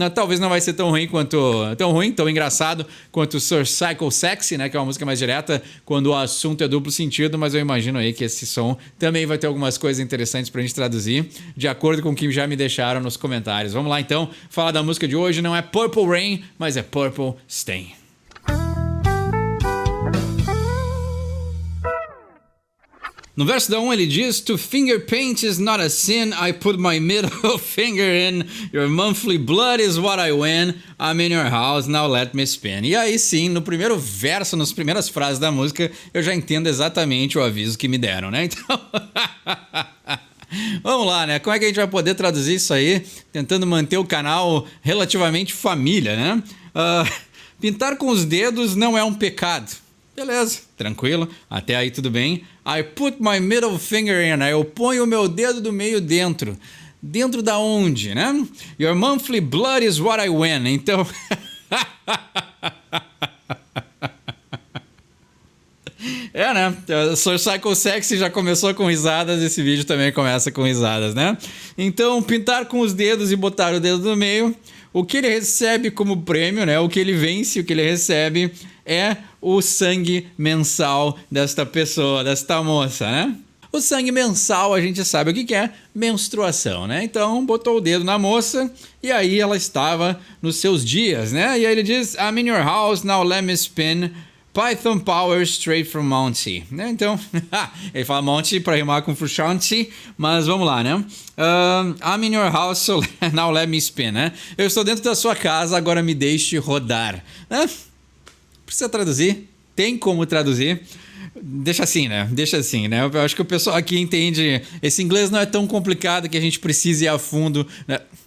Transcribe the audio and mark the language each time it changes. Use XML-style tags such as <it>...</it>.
<pt>Talvez não vai ser tão ruim, tão engraçado quanto Sir Psycho Sexy, né? Que é uma música mais direta quando o assunto é duplo sentido, mas eu imagino aí que esse som também vai ter algumas coisas interessantes pra gente traduzir, de acordo com o que já me deixaram nos comentários. Vamos lá então, falar da música de hoje, não é Purple Rain, mas é Purple Stain. No verso da 1 ele diz:</pt> <en>To finger paint is not a sin, I put my middle finger in, your monthly blood is what I win, I'm in your house, now let me spin.</en> <pt>E aí sim, no primeiro verso, nas primeiras frases da música, eu já entendo exatamente o aviso que me deram, né? Então... Vamos lá, né? Como é que a gente vai poder traduzir isso aí, tentando manter o canal relativamente família, né? Pintar com os dedos não é um pecado. Beleza, tranquilo, até aí tudo bem.</pt> <en>I put my middle finger in,</en> <pt>eu ponho o meu dedo do meio dentro. Dentro da onde, né?</pt> <en>Your monthly blood is what I win.</en> <pt>Então... É, né? Sir Psycho Sexy já começou com risadas, esse vídeo também começa com risadas, né? Então, pintar com os dedos e botar o dedo no meio, o que ele recebe como prêmio, né? O que ele vence, o que ele recebe é o sangue mensal desta pessoa, desta moça, né? O sangue mensal a gente sabe o que é, menstruação, né? Então, botou o dedo na moça e aí ela estava nos seus dias, né? E aí ele diz,</pt> <en>I'm in your house, now let me spin Python Power straight from Monty,</en> <pt>né? Então, ele fala Monty para rimar com Frusciante, mas vamos lá, né?</pt> <en>I'm in your house, so now let me spin,</en> <pt>né? Eu estou dentro da sua casa, agora me deixe rodar, né? Precisa traduzir? Tem como traduzir? Deixa assim, né? Deixa assim, né? Eu acho que o pessoal aqui entende. Esse inglês não é tão complicado que a gente precise ir a fundo, né?</pt>